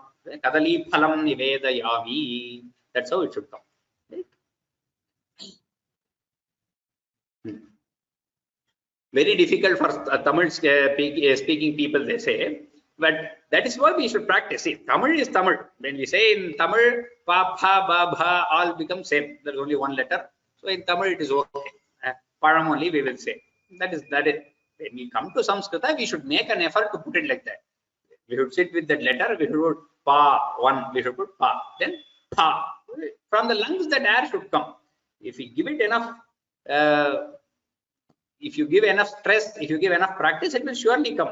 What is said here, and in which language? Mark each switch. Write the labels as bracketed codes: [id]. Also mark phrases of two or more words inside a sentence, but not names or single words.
[sa] कदली फलं निवेदयामि. [en] That's how it should come. Right? Very difficult for Tamil speaking people, they say, but that is what we should practice. See, Tamil is Tamil. When we say in Tamil, pa, pha, ba, bha, all become same. There is only one letter. So in Tamil it is okay. Param only we will say. That is. When we come to Sanskrita, we should make an effort to put it like that. We should sit with that letter. We should put pa, one. We should put pa. Then pa. From the lungs, that air should come. If we give it enough, if you give enough stress, if you give enough practice, it will surely come.